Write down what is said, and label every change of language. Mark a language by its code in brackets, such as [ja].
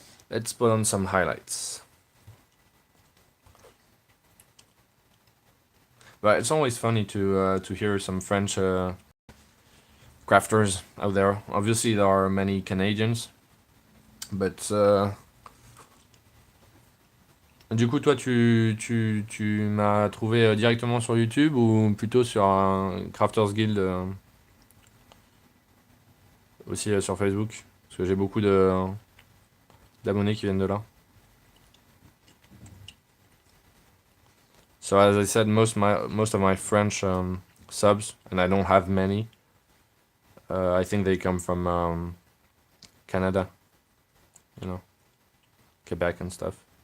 [en] Let's put on some highlights. But it's always funny to hear some French crafters out there. Obviously, there are many Canadians, but [fr] Du coup, toi, tu m'as trouvé directement sur YouTube ou plutôt sur un Crafters Guild aussi sur Facebook? Parce que j'ai beaucoup d'abonnés qui viennent de là. [en] So as I said, most of my French subs, and I don't have many. I think they come from Canada, you know, Quebec and stuff.